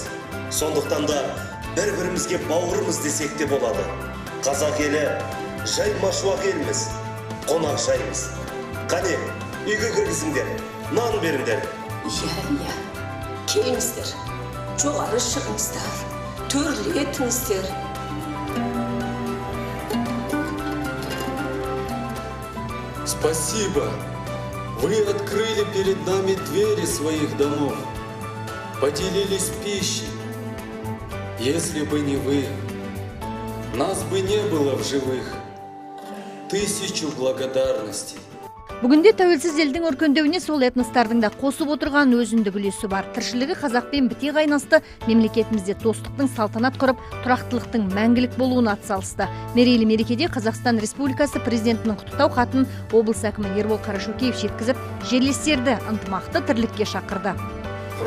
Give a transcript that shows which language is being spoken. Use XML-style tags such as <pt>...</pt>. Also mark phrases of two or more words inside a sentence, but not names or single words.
<kk>Сондықтан да бір-бірімізге бауырымыз десек те болады. Қазақ елі жай машуақ елміз. Қонақ жайымыз. Қане, үйге кіргізіңдер, нан беріңдер. Иә, келіңіздер, жоғары шығыңыздар, төрлетіңіздер.</kk> <ru>Спасибо. Вы открыли перед нами двери своих домов, поделились пищей. Если бы не вы, нас бы не было в живых. 1000 благодарностей.</ru> <kk>Бүгінде тәуелсіз елдің өркендеуіне сол этностардың да қосып отырған өзіндік үлесі бар. Тіршілігі қазақпен біте қайнасты, мемлекетімізде достықтың салтанат құрып, тұрақтылықтың мәңгілік болуына атсалысты. Мерейлі мерекеде Қазақстан Республикасы президентінің құттықтау хатын облыс әкімі Ербол Қарашөкеев жеткізіп, жерлестерді ынтымақты тірлікке шақырды.</kk>